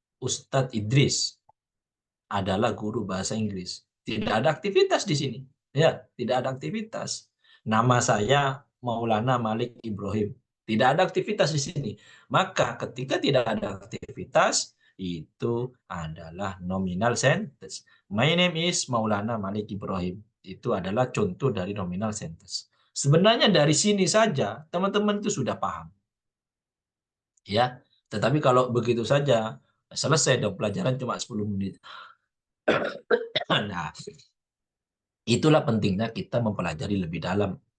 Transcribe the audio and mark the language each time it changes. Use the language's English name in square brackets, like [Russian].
[Indonesian] Ustadz Idris adalah guru bahasa Inggris. Tidak ada aktivitas di sini. Ya, tidak ada aktivitas. Nama saya Maulana Malik Ibrahim. Tidak ada aktivitas di sini. Maka ketika tidak ada aktivitas, itu adalah nominal sentence. [English] My name is Maulana Malik Ibrahim. [Indonesian] Itu adalah contoh dari nominal sentence. Sebenarnya dari sini saja teman-teman itu sudah paham. Ya, tetapi kalau begitu saja selesai dong pelajaran cuma 10 menit. Nah, itulah pentingnya kita mempelajari lebih dalam.